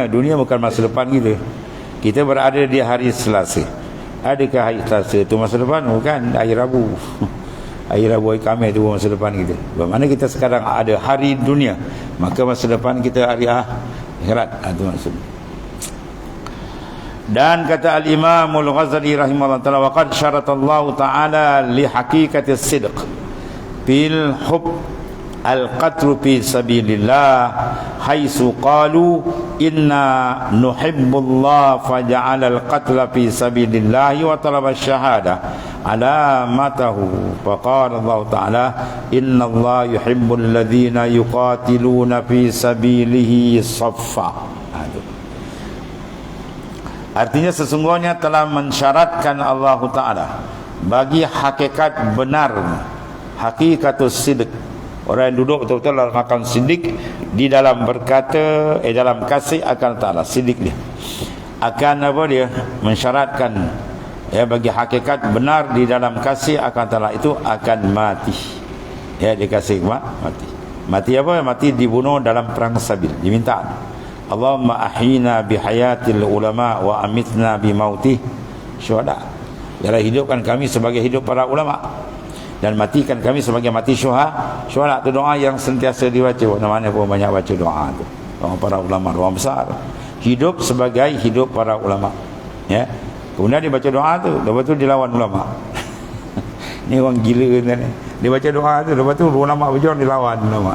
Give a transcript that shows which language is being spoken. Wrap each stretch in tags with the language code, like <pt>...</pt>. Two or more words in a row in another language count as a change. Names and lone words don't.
<ms>Dunia bukan masa depan kita. Kita berada di hari Selasa. Adakah hari Selasa itu masa depan? Bukan, hari Rabu. Hari Rabu, hari Khamis itu masa depan kita. Bagaimana kita sekarang ada hari dunia, maka masa depan kita hari akhirat. Itu maksudnya. Dan kata</ms> <ar>الإمام الغزالي رحمه الله تعالى وقد شرط الله تعالى لحقيقة الصدق بالحب القطر في سبيل الله حيث قالوا إنا نحب الله فجعل القتل في سبيل الله وطلب الشهادة علامته فقال الله تعالى إن الله يحب الذين يقاتلون في سبيله صفا.</ar> <ms>Artinya sesungguhnya telah mensyaratkan Allah Ta'ala bagi hakikat benar,</ms> <ar>حقيقة الصدق,</ar> <ms>orang yang duduk betul-betul dalam makam siddiq, di dalam berkata, dalam kasih akan Ta'ala, siddiq dia akan apa dia? Mensyaratkan bagi hakikat benar di dalam kasih akan ta'ala itu akan mati. Dikasih mati apa? Mati dibunuh dalam perang sabil, diminta</ms> <ar>اللهم أحينا بحياة العلماء وأمتنا بموت الشهداء.</ar> <ms>Ya Allah, hidupkan kami sebagai hidup para ulama dan matikan kami sebagai mati syuhada. Itu doa yang sentiasa dibaca. Mana pun banyak baca doa tu. Doa para ulama, doa besar. Hidup sebagai hidup para ulama. Kemudian dia baca doa tu, lepas tu dia lawan ulama. Ni orang gila kan. Dia baca doa tu, lepas tu ulama berjuang dilawan ulama.</ms>